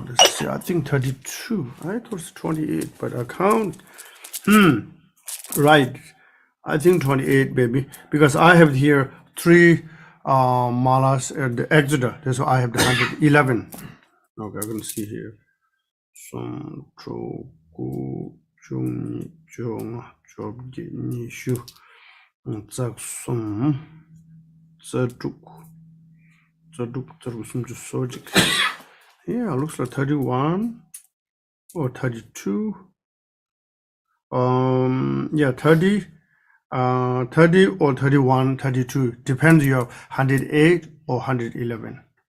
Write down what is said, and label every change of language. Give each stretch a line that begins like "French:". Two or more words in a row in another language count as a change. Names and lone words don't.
English: This, I think 32. I thought it's 28, but I count. Right. I think 28, baby, because I have here 3 malas at the Exeter. That's why I have the 111. Okay, I can see here. Som tro gu chung chung job ni shu zak som zaduk some sojic. Yeah, looks like 31 or 32. Yeah, 30 or 31, 32, depends you have 108 or 111.